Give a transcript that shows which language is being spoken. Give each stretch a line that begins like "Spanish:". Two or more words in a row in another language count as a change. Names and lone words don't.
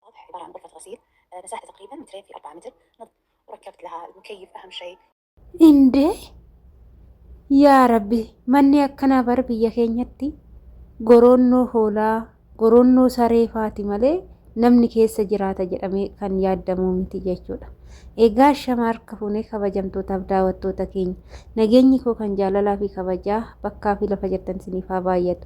Arabic: عبارة عن غرفة غسيل مساحتها تقريبا مترين في 4 متر، وركبت لها المكيف أهم شيء.
Oromo: Inde
Arabic: يا رب
Oromo: manni akkanaa bar biyya keenyatti goronnoo hoolaa goronnoo saree faati malee namni keessa jiraata jedhamee kan yaadamuu miti jechuudha. Egaa shama harka fuunee kabajamtootaaf daawwattoota keenya nageenyi koo kan jaalalaa fi kabajaa bakkaa fi lafa jirtan siniif haa baay'atu.